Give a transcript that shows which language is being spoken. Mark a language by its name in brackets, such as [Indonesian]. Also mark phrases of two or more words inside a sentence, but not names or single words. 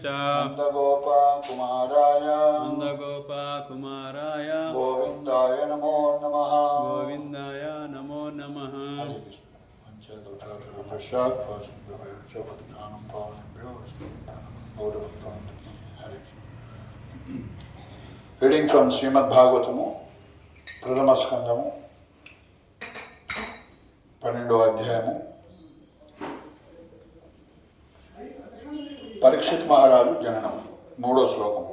[Sanskrit] नन्दगोपकुमाराय नन्दगोपकुमाराय गोविन्दाय नमो नमः। गोविन्दाय नमो नमः। हरे कृष्ण। पश्चात् पद्मानं पावनेभ्यो वैष्णवेभ्यो गौरभक्तान् हरे कृष्ण। [English] reading from [Telugu] శ్రీమద్ భాగవతము ప్రథమ స్కందము 12వ అధ్యాయము. పరీక్షిత్ మహారాజు జననం 3వ శ్లోకము.